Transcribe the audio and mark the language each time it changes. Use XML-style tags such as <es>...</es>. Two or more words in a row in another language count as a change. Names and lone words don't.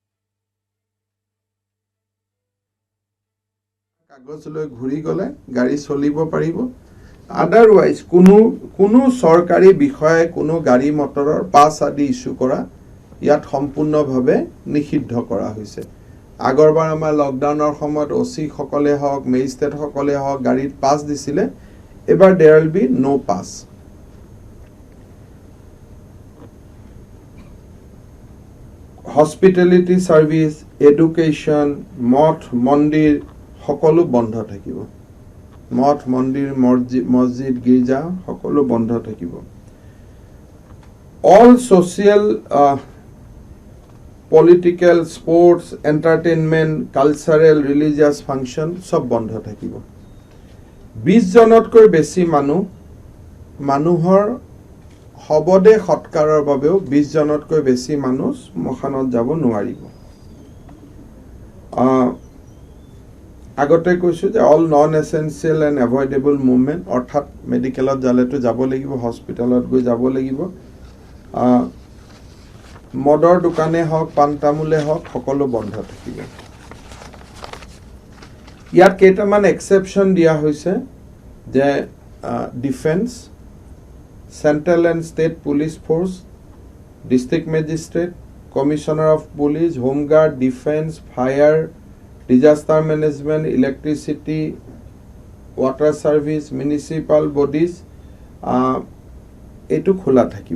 <as>কাগজ লৈ ঘুৰি গলে গাড়ী চলিব পাৰিব otherwise কোনো সৰকাৰি বিষয়ে কোনো গাড়ী মটৰৰ পাছ আদি ইস্যু কৰা ইয়াত সম্পূৰ্ণভাৱে নিষিদ্ধ কৰা হৈছে আগৰবাৰ আমাৰ লকডাউনৰ সময়ত ওসি সকলে হওক মেজিষ্ট্ৰেট সকলে হওক গাড়ীত পাছ দিছিলে এবাৰ</as> <en>there will be no pass hospitality service education</en> <as>মঠ মন্দিৰ সকলো বন্ধ থাকিব মঠ মন্দিৰ মসজিদ গিৰ্জা সকলো বন্ধ থাকিব</as> <en>all social political sports entertainment cultural religious function</en> <as>সব বন্ধ থাকিব 20 জনতকৈ বেছি মানুহৰ হবদে সৎকাৰৰ বাবেও 20 জনতকৈ বেছি মানুহ মখানত যাব নোৱাৰিব আগতে কৈছো যে</as> <en>all non essential and avoidable movement</en> <as>অৰ্থাৎ মেডিকেলত জালেটো যাব লাগিব হস্পিটালত গৈ যাব লাগিব মদৰ দোকানে হওক পান তামুলে হওক সকলো বন্ধ থাকিব ইয়াত কেইটামান এক্সেপশন দিয়া হৈছে যে</as> <en>defence central and state police force district magistrate, commissioner of police, home guard, defence, fire, disaster management, electricity, water service, municipal bodies</en> <as>এইটো খোলা থাকিব।</as>